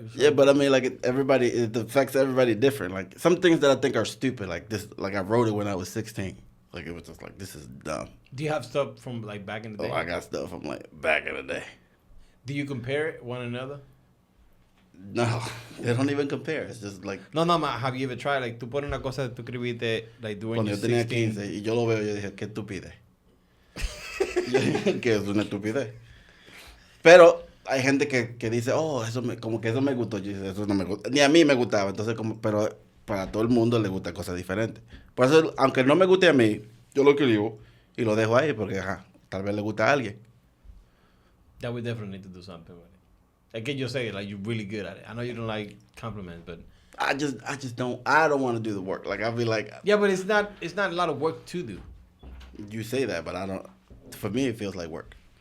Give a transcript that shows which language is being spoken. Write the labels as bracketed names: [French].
[English] Yeah, but I mean, like, it affects everybody different. Like, some things that I think are stupid, like this, like I wrote it when I was 16. Like, it was just like, this is dumb. Do you have stuff from, like, back in the day? Oh, I got stuff from, like, back in the day. Do you compare it one another? No, they don't even compare. It's just like... No, have you ever tried, like, [Spanish] tú pones una cosa que tú escribiste, [English] like, doing [Spanish] Cuando [English] your [Spanish] yo tenía 16. 15 y yo lo veo, yo dije, qué estupidez. Yo dije que es una estupidez. Pero hay gente que dice, oh, como que eso me gustó. Yo dije, eso no me gusta. Ni a mí me gustaba. Entonces, pero para todo el mundo le gustan cosas diferentes. Por eso, aunque no me guste a mí, yo lo escribo y lo dejo ahí porque, tal vez le gusta a alguien. [English] That we definitely need to do something with it. Like, yo say, like, you're really good at it. I know you don't like compliments, but... I don't want to do the work. Like, I'll be like... Yeah, but it's not a lot of work to do. You say that, but I don't... For me, it feels like work.